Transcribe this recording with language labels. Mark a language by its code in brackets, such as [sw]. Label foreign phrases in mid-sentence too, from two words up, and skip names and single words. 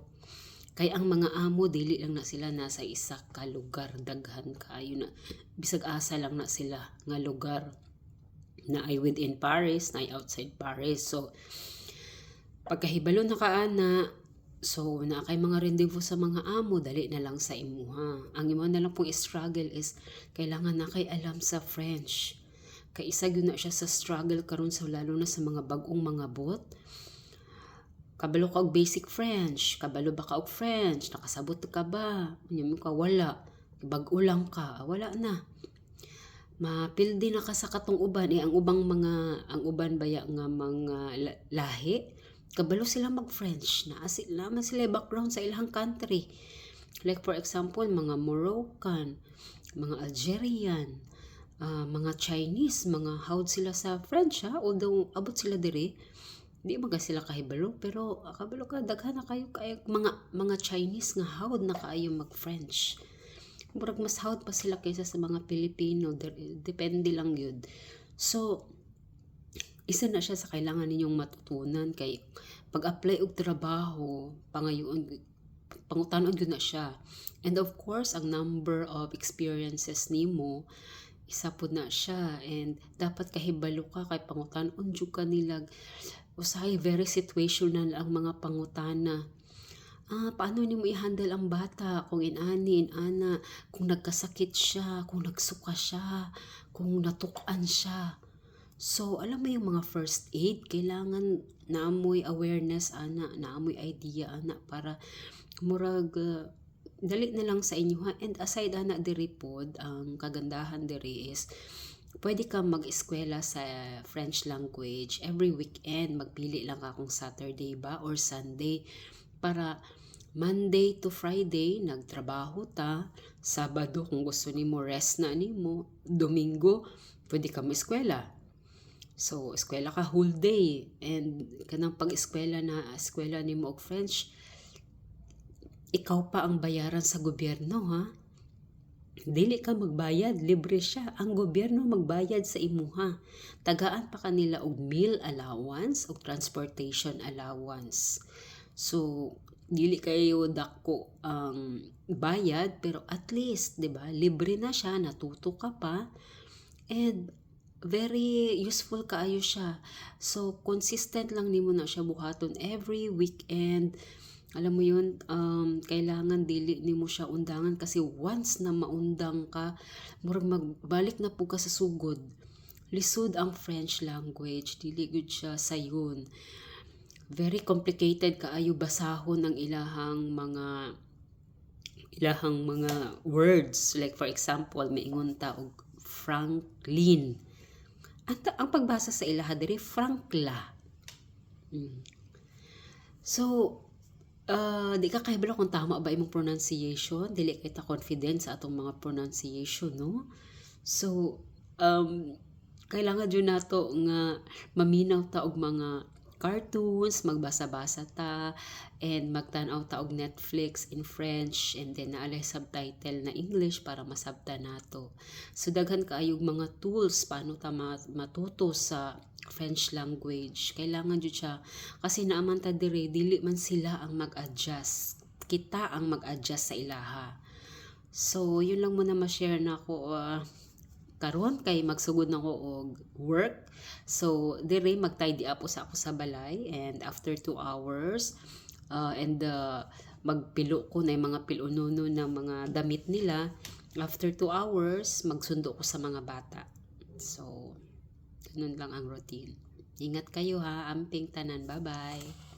[ceb] Kay ang mga amo dili lang na sila nasa isa ka lugar, daghan kaayo na bisag asa lang na sila nga lugar na ay within Paris, na ay outside Paris. So pagkahibalo na kaana, so na kay mga rendezvous sa mga amo, dali na lang sa imuha. Ang imo na lang pong struggle is kailangan na kay alam sa French. Kay isa gyud na siya sa struggle karon sa lalo na sa mga bag-ong mga bot. Kabalo ka og basic French, kabalo ba ka og French, nakasabot ka ba? Unya mo ka wala, bag-o lang ka, wala na. Mapildi na ka sa katong uban ang uban baya nga mga lahi kabalo sila mag-French na naman sila background sa ilang country, [en] like for example [ceb] mga Moroccan, mga Algerian, mga Chinese, mga hawd sila sa French although abot sila diri di maga sila kahibalo pero kabalo ka daghan na kayo mga Chinese nga hawd na kaayo mag-French. Murag mas hawd pa sila kaysa sa mga Pilipino, depende lang yun. So isa na siya sa [tl] kailangan ninyong matutunan [ceb] kay pag-apply og trabaho pangayoon pangutanon gyud na siya. And of course ang [en] number of experiences [ceb] nimo isa pud na siya, and dapat kahibalo ka kay pangutanon jud ka nila usahay [en] very situational [ceb] ang mga pangutana. Paano nimo i-handle ang bata kung inana, kung nagkasakit siya, kung nagsuka siya, kung natukan siya. So, alam mo yung mga [en] first aid, [ceb] kailangan naamoy awareness, naamoy idea, para murag, dali na lang sa inyo. [en] And aside, [ceb] diri pod, ang kagandahan diri is, pwede ka mag-eskwela sa [en] French language. Every weekend, [ceb] magpili lang ka kung Saturday ba or Sunday, para [en] Monday to Friday, [ceb] nagtrabaho ta. Sabado, kung gusto nimo rest na nimo. Domingo, pwede ka mo-eskwela. So, eskwela ka [en] whole day. [ceb] And kanang pag-eskwela nimo og French, ikaw pa ang bayaran sa gobyerno, Dili ka magbayad, libre siya. Ang gobyerno magbayad sa imuha. Tagaan pa kanila og [en] meal allowance [ceb] og [en] transportation allowance. [ceb] So, dili kayo dako ang bayad pero at least 'di ba libre na siya, natuto ka pa, and [en] very useful [ceb] kaayo siya. So consistent lang nimo na siya buhaton [en] every weekend, [tl] Alam mo yun, [ceb] kailangan dili nimo siya undangan kasi once na maundang ka, murag magbalik na po ka sa sugod. Lisod ang [en] French language, [ceb] dili gud siya sayon. [en] Very complicated [ceb] kaayo basahon ang ilahang mga words. [en] Like for example, [ceb] maingon ta og Franklin. Ang pagbasa sa ilaha diri Frankla. So, di ka kahibalo kung tama ba imong pronunciation, dili kay ta confident sa atong mga pronunciation, no? So, kailangan dyan nato nga maminaw ta og mga cartoons, magbasa-basa ta, and magtanaw ta og Netflix in French, and then naalay subtitle na English para masabtan nato. So, daghan kaayog mga tools paano ta matuto sa [en] French language. [ceb] Kailangan jud siya kasi naaman ta dire dili man sila ang mag-adjust. Kita ang mag-adjust sa ilaha. [tl] So, yun lang muna [ceb] ma-share na ako karon kay magsugod na ko og work. So, dire mag-tidy up sa ako sa balay, and [en] after 2 hours [ceb] and magpilo ko na yung mga pilununo ng mga damit nila. [en] After 2 hours, [ceb] magsundo ko sa mga bata. [tl] So, ganun lang ang routine. Ingat kayo ha, [ceb] amping tanan. Bye-bye.